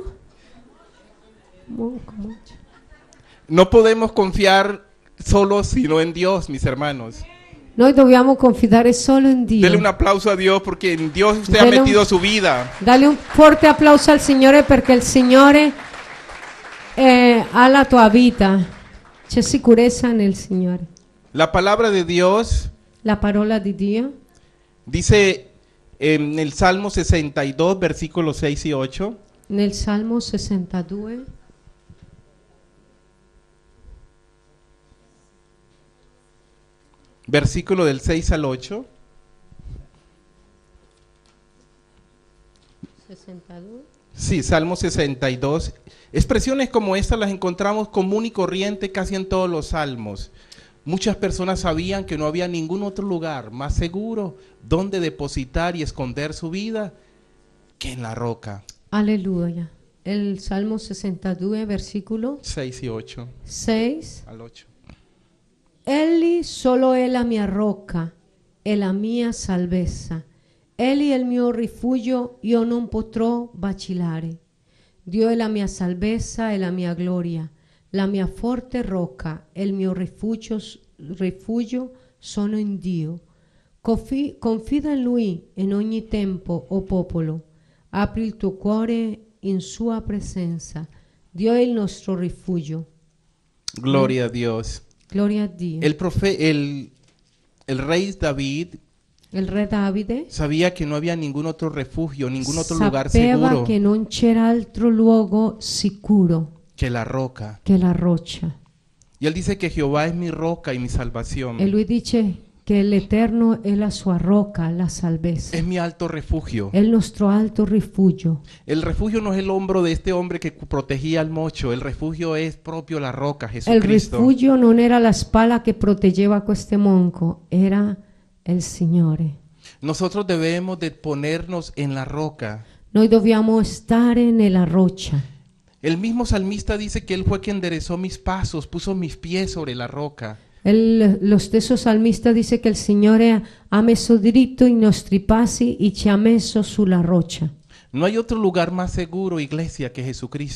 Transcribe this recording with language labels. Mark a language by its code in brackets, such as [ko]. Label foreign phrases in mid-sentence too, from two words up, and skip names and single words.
[it] Monco. [es] No podemos confiar solo sino en Dios, mis hermanos. [it] Noi dobbiamo confidare solo in Dio. [es] Dele un aplauso a Dios porque en Dios usted ha Dele un- metido su vida. [it] Dale un forte applauso al Signore perché il Signore ha la tua vita. C'è sicurezza nel Signore. [es] La palabra de Dios [it] La parola di Dio [es] dice en el Salmo 62, versículos 6 y 8. [it] nel Salmo 62, [es] Versículo del 6 al 8. 62. Sí, Salmo 62. Expresiones como estas las encontramos común y corriente casi en todos los salmos. Muchas personas sabían que no había ningún otro lugar más seguro donde depositar y esconder su vida que en la roca. [it] Alleluia. Il Salmo 62, versicolo [es] 6 y 8 [it] 6. [es] al 8. [it] Egli solo è la mia rocca e la mia salvezza, Egli è il mio rifugio, io non potrò vacillare. Dio è la mia salvezza e la mia gloria, la mia forte rocca e il mio rifugio sono in Dio. Confida in Lui in ogni tempo, o popolo. Apri il tuo cuore in sua presenza. Dio è il nostro rifugio. [es] Gloria a Dios. [it] Gloria a Dio. [es] El rey David [it] Il re Davide [es] sabía que no había ningún otro refugio, ningún otro lugar [it] sapeva [es] seguro [it] che non c'era altro luogo sicuro [es] que la roca. [it] che la roccia. [es] Y él dice que Jehová es mi roca y mi salvación. [it] E lui dice che l'Eterno è la sua rocca, la salvezza. [es] Es mi alto refugio. [it] È il nostro alto rifugio. [es] El refugio no es el hombro de este hombre que protegía al mocho. El refugio es propio la roca, [it] Il [es] Jesucristo. [it] rifugio non era la spalla che proteggeva questo monco, era il Signore. [es] Nosotros debemos de ponernos en la roca. [it] Noi dobbiamo stare nella roccia. [es] El mismo salmista dice que él fue quien enderezó mis pasos, puso mis pies sobre la roca. [it] Lo stesso salmista dice che il Signore ha messo dritto i nostri passi e ci ha messo sulla roccia. [es] No hay otro lugar más seguro, iglesia, que Jesucristo.